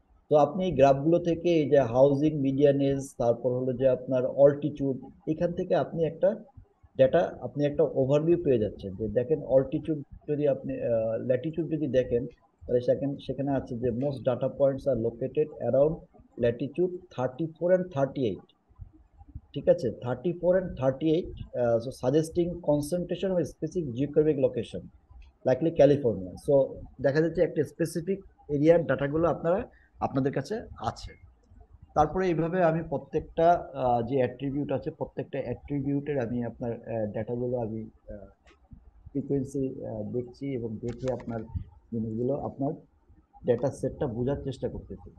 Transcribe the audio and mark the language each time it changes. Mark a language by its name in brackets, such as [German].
[Bangla] তো আপনি এই গ্রাফগুলো থেকে এই যে হাউজিং মিডিয়ানেজ, তারপর হলো যে আপনার অল্টিটিউড, এখান থেকে আপনি একটা ডেটা, আপনি একটা ওভারভিউ পেয়ে যাচ্ছেন। যে দেখেন অল্টিটিউড, যদি আপনি ল্যাটিটিউড যদি দেখেন, তাহলে সেখানে সেখানে আছে যে [English] Most data points are located around latitude 34 and 38। [Bangla] ঠিক আছে, [English] 34 and 38, so suggesting concentration of a specific geographic location, likely California. [Bangla] So দেখা যাচ্ছে একটা স্পেসিফিক এরিয়ার ডাটাগুলো আপনাদের কাছে আছে। তারপরে এইভাবে আমি প্রত্যেকটা যে অ্যাট্রিবিউট আছে, প্রত্যেকটা অ্যাট্রিবিউটের আমি আপনার ডাটাগুলো আমি ফ্রিকোয়েন্সি দেখছি, এবং দেখে আপনার জিনিসগুলো আপনার ডেটা সেটটা বোঝার চেষ্টা করতেছি।